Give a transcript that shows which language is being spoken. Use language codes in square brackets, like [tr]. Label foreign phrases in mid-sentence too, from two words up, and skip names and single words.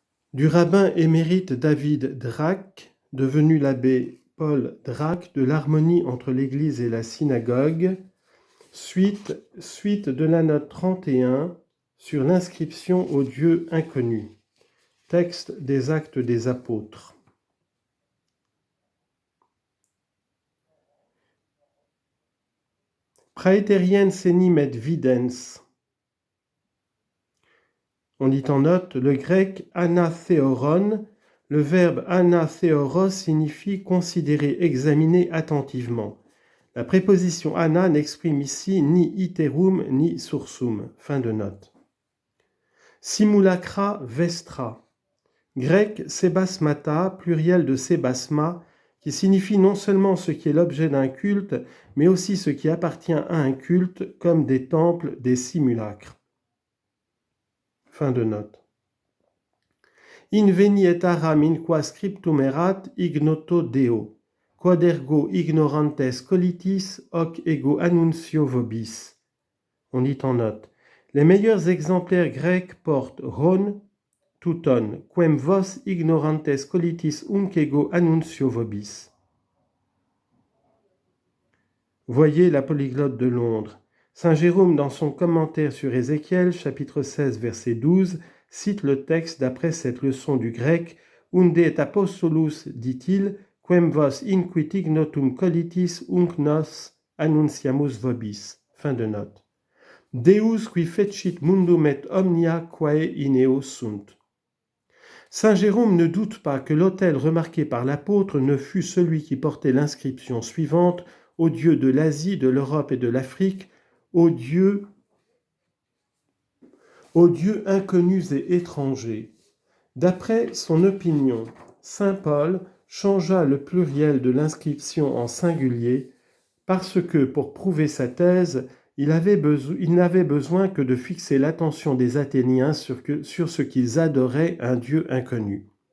[fr] Du rabbin émérite David Drach, devenu l'abbé Paul Drach, de l'harmonie entre l'Église et la synagogue, suite de la note 31 sur l'inscription au Dieu inconnu. Texte des Actes des Apôtres. [la] Praeterien senim et videns. [fr] On dit en note le grec anathéoron. Le verbe anathéoros signifie considérer, examiner attentivement. La préposition ana n'exprime ici ni iterum ni sursum. Fin de note. [la] Simulacra vestra. [fr] Grec sebasmata, pluriel de sebasma, qui signifie non seulement ce qui est l'objet d'un culte, mais aussi ce qui appartient à un culte, comme des temples, des simulacres. Fin de note. [la] Inveni et aram in qua scriptum erat ignoto Deo, quod ergo ignorantes colitis hoc ego annuncio vobis. [fr] On dit en note. Les meilleurs exemplaires grecs portent ron, [la] touton, quem vos ignorantes colitis unc ego annuncio vobis. [fr] Voyez la polyglotte de Londres. Saint Jérôme, dans son commentaire sur Ézéchiel, chapitre 16, verset 12, cite le texte d'après cette leçon du grec « [la] Unde et apostolus, [fr] dit-il, [la] quem vos inquit ignotum colitis unc nos annunciamus vobis. [fr] » Fin de note. [la] Deus qui fecit mundum et omnia quae in eo sunt. [fr] Saint Jérôme ne doute pas que l'autel remarqué par l'apôtre ne fût celui qui portait l'inscription suivante « Aux dieux de l'Asie, de l'Europe et de l'Afrique, aux dieux inconnus et étrangers. » D'après son opinion, saint Paul changea le pluriel de l'inscription en singulier parce que, pour prouver sa thèse, il n'avait besoin que de fixer l'attention des Athéniens sur ce qu'ils adoraient un Dieu inconnu.